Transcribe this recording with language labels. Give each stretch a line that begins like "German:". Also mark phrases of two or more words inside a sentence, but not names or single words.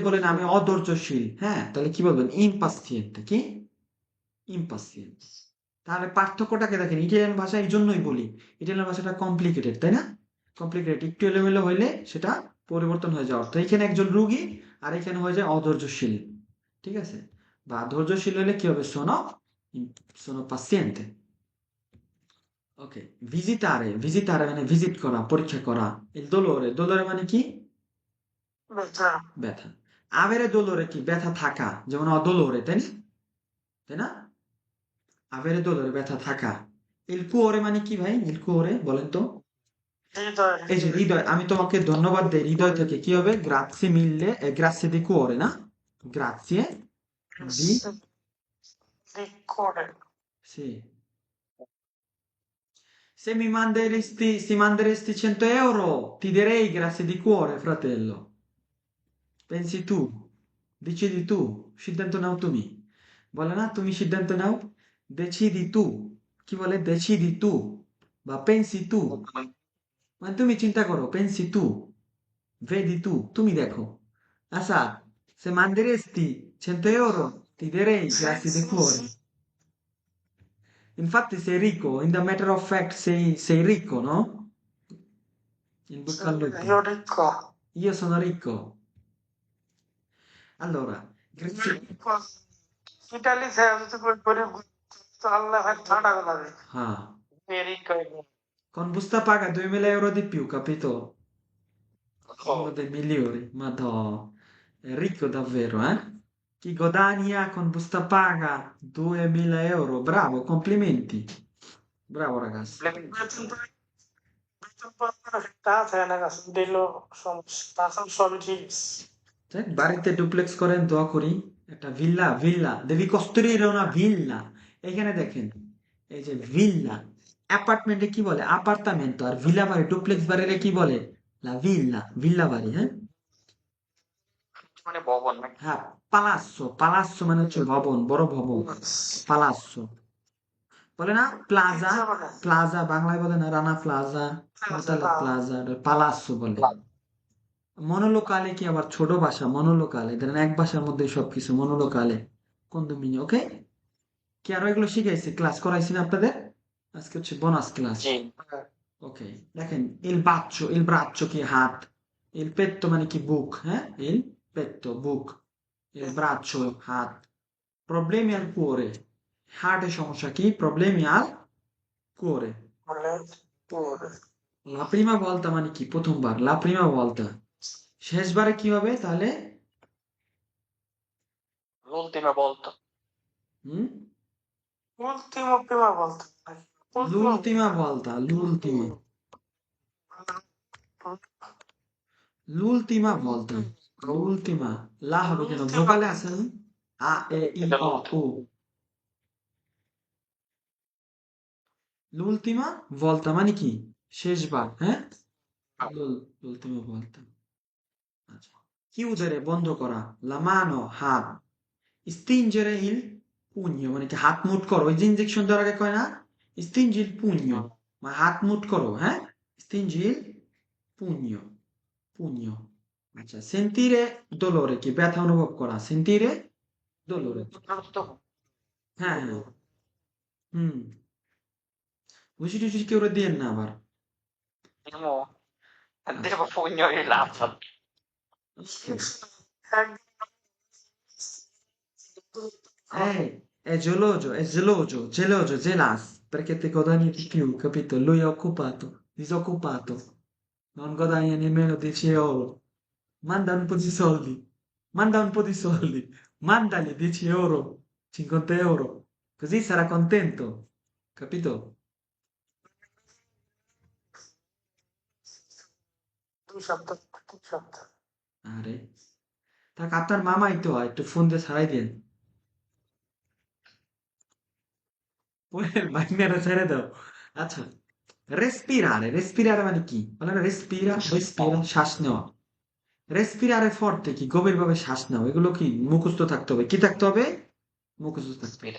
Bangla: বলেন আমি অধৈর্যশীল হ্যাঁ তাহলে কি বলবেন ইম্পাসিয়েন্তে কি ইম্পাসিয়েন্ট তাহলে পার্থক্যটাকে দেখেন ইটালিয়ান ভাষা এই জন্যই বলি ইটালিয়ান ভাষাটা কমপ্লিকেটেড তাই না কমপ্লিকেটেড একটু এলোমেলো হইলে সেটা পরিবর্তন হয়ে যাওয়ার তো এখানে একজন রুগী আর এখানে হয়ে যায় অধৈর্যশীল ঠিক আছে বা ধৈর্যশীল হলে কি হবে
Italian: sono sono paziente
Bangla: ওকে ভিজিটারে মানে ভিজিট করা পরীক্ষা করা
Italian: il dolore
Bangla: মানে কি ব্যথা
Italian: avere dolore
Bangla: কি ব্যথা থাকা যেমন অদোলরে তাই না
Italian: avere dolore
Bangla: ব্যথা থাকা
Italian: il cuore
Bangla: মানে কি ভাই
Italian: il cuore
Bangla: বলেন তো এই যে হৃদয় আমি তোমাকে ধন্যবাদ দেই হৃদয় থেকে কি হবে
Italian: grazie mille grazie di cuore
Bangla: না
Italian: grazie di sì se manderesti 100 euro ti direi grazie di cuore fratello pensi tu decidi tu
Bangla: সিদ্ধান্ত নাও তুমি বলে না তুমি সিদ্ধান্ত নাও
Italian: decidi tu
Bangla: কি বলে
Italian: decidi tu
Bangla: বা
Italian: pensi tu
Bangla: মানে তুমি চিন্তা করো
Italian: pensi tu vedi tu
Bangla: তুমি দেখো আচ্ছা
Italian: se manderesti 100 euro ti direi grazie di cuore infatti sei ricco
English: in the matter of fact
Italian: sei ricco no in bocca al lupo io sono ricco allora grazie
Bangla: ইটালি গরিব তো আল্লাহ ভাই ঠান্ডা করে
Italian: ah con busta paga 2000 euro di più capito uno dei migliori madò è ricco davvero chi guadagna con busta paga 2000 euro bravo complimenti bravo ragazzi
Bangla: তা থাকে না গাছ দিলো সমস্যা তাছাড়া সবই ঠিক আছে। দেখ, বাড়িতে ডুপ্লেক্স করেন দোয়া করি একটা ভিল্লা
Italian: devi costruire una villa
Bangla: এখানে দেখেন এই যে ভিল্লা অ্যাপার্টমেন্টে কি বলে অ্যাপার্টামেন্ট আর ভিলা বাড়ি ডুপ্লেক্স বাড়িরে কি বলে ভিল্লা বাড়ি হ্যাঁ মানে ভবন নাকি হ্যাঁ পালাস্সো মানে হচ্ছে ভবন বড় ভবন পালাস্সো বলে না প্লাজা বাংলায় বলে না রানা প্লাজা হোটেল প্লাজা পালাস্সো বলে monolocale কি আবার ছোট ভাষা, monolocale ধরেন এক ভাষার মধ্যে সবকিছু
Italian: monolocale condominio,
Bangla: ওকে? কি আরো এগুলো শিখাইছি, ক্লাস করাইছি না আপনাদের? আজকে হচ্ছে বোনাস ক্লাস। জি হ্যাঁ, ওকে, দেখেন
Italian: il braccio
Bangla: কি হাত,
Italian: il petto
Bangla: মানে কি বুক, হ্যাঁ,
Italian: il petto বুক, il braccio হাত, problemi al cuore,
Bangla: হার্টের সমস্যা কি,
Italian: problemi al cuore,
Bangla: বলে পরে
Italian: la prima volta
Bangla: মানে কি প্রথমবার,
Italian: la prima volta,
Bangla: শেষবারে কি হবে তাহলে?
Italian: l'ultima volta, হুম, ultimo prima
Bangla: বলতে হয়। উল্টিমো
Italian: l'ultima volta, l'ultima volta, l'ultima,
Bangla: লা হবে কেন,
Italian: l'ultima
Bangla: ভোকালে আছে না? আ এ ই
Italian: ed è অ উ, l'ultimo. l'ultima volta
Bangla: মানে কি শেষবার, হ্যাঁ,
Italian: l'ultima volta,
Bangla: আচ্ছা, chiudere বন্ধ করা,
Italian: la mano
Bangla: হাত,
Italian: stringere il pugno
Bangla: মানে কি হাত মুঠ করো, ওই যে ইনজেকশন দেওয়ার আগে কয় না,
Italian: stringi il pugno,
Bangla: মানে হাত মুঠ করো, হ্যাঁ,
Italian: stringi il pugno, pugno,
Bangla: আচ্ছা,
Italian: sentire dolore
Bangla: কি ব্যথা অনুভব করা,
Italian: sentire dolore, Giusto?
Bangla: হ্যাঁ হ্যাঁ, হুম, বুঝি টুঝি কেউ দিয়েন না আবার,
Italian: Andiamo,
Bangla: আচ্ছা,
Italian: andiamo a pugno di lancia. È geloso, gelas, perché te guadagni di più, capito? Lui è occupato, disoccupato, non guadagna nemmeno 10 euro. Manda un po' di soldi, manda un po' di soldi, mandagli 10 euro, 50 euro, così sarà contento, capito?
Bangla: দুই সপ্তাহ 3 সপ্তাহ আরে, থাক আপনার মামাই তো হয়, একটু ফোন দিয়ে ছাড়াই দেন, বাইনারা ছেড়ে দাও, আচ্ছা, রেসপিরারে মানে কি বলে না, রেসপিরা শ্বাস নেওয়া,
Italian: respirare forte
Bangla: কি গভীরভাবে শ্বাস নেওয়া, এগুলো কি মুখস্থ থাকতে হবে, কি থাকতে হবে, মুখস্থ থাকতে হবে,